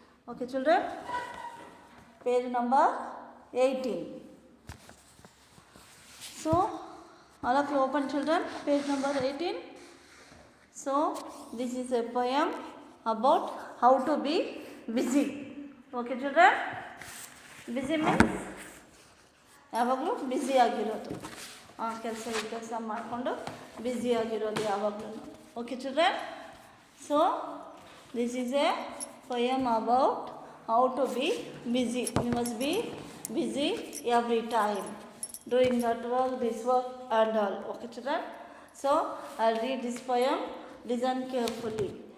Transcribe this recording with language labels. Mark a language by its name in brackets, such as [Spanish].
[English] Okay children, page number 18. So all of you open children, page number 18. So this is a poem about how to be busy. Okay children, busy means [Kannada] ಯಾವಾಗಲೂ busy ಆಗಿರೋದು, ಕೆಲಸ ಮಾಡಿಕೊಂಡು busy ಆಗಿರೋದು ಯಾವಾಗಲೂ. [English] Okay children, so this is a poem about how to be busy. You must be busy every time doing that work, this work and all. Okay children, so I'll read this poem. Listen carefully.